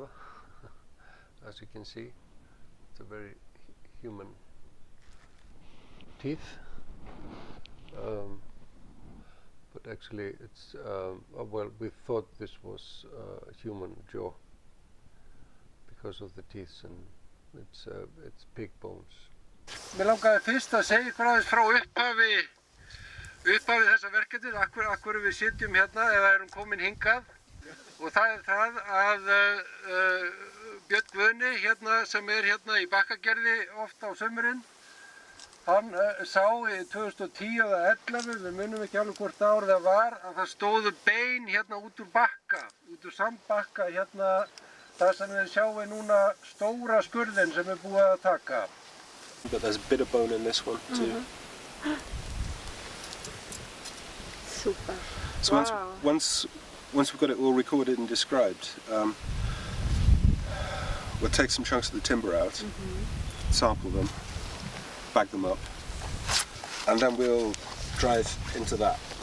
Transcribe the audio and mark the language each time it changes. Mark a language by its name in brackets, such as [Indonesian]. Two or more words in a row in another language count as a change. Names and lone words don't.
[English] As you can see, it's a very human teeth. But actually it's, well, we thought this was a human jaw because of the teeth, and it's pig bones. [Icelandic] Mér langaði fyrst að segja ykkur aðeins frá upphafi þessa verkefnis, akkur við sitjum hérna eða erum komin hingað. Og það það að Björn Guðni hérna, sem hérna í Bakkagerði oft á sumrin, hann sá í 2010 eða 11, við munum ekki alveg hvort árið það var, að það stóðu bein hérna út úr bakka, út úr sandbakka hérna, það sem við sjáum núna stóra skurðin sem búið að taka. [English] But there's a bit of bone in this one too. Super. So Wow. once we've got it all recorded and described, we'll take some chunks of the timber out, sample them, bag them up, and then we'll drive into that.